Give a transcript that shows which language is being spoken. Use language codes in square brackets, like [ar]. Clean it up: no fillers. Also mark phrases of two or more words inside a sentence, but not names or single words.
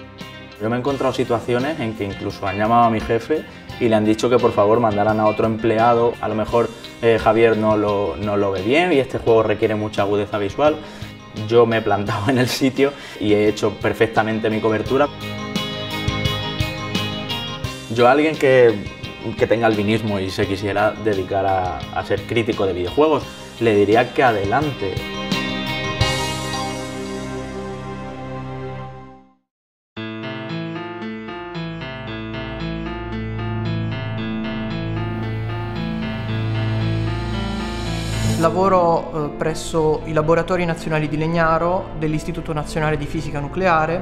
[es] Yo me he encontrado situaciones en que incluso han llamado a mi jefe y le han dicho que por favor mandaran a otro empleado, a lo mejor Javier no lo ve bien y este juego requiere mucha agudeza visual. Yo me he plantado en el sitio y he hecho perfectamente mi cobertura. Yo a alguien que tenga albinismo y se quisiera dedicar a ser crítico de videojuegos, le diría que adelante. [it] Lavoro presso i Laboratori Nazionali di Legnaro dell'Istituto Nazionale di Fisica Nucleare.